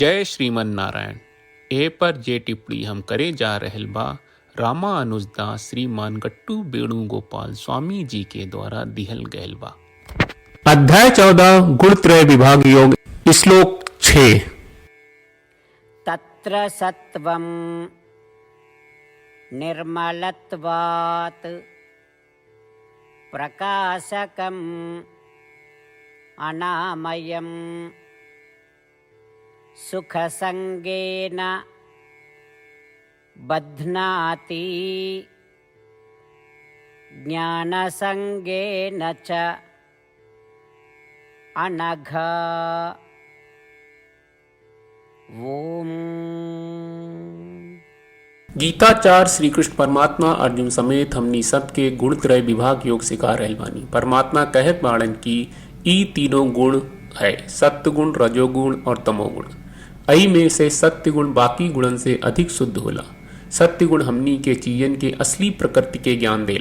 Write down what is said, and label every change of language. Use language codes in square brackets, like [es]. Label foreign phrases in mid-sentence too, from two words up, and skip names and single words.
[bho] जय श्रीमन नारायण। ए पर जे टिप्पणी हम करे जा रहल बा रामानुजदास श्रीमान गट्टू वेणुगोपाल स्वामी जी के द्वारा दिहल गयल बा। अध्याय 14 गुणत्रय विभाग योग, श्लोक 6। [sa] तत्र सत्वं निर्मलत्वात् प्रकाशकम् अनामयम् सुखसंगेन बध्नाति ज्ञानसंगेन च अनघ। ओम। [bho] गीताचार्य श्री कृष्ण परमात्मा अर्जुन समेत हमनी सबके गुणत्रय विभाग योग सिखा रहल बानी। परमात्मा कहत बाड़न की ई तीनों गुण है, सत्य गुण, रजोगुण और तमोगुण। अई में से सत्य गुण बाकी गुणन से अधिक शुद्ध होला। सत्य गुण हमनी के चीजन के असली प्रकृति के ज्ञान देला।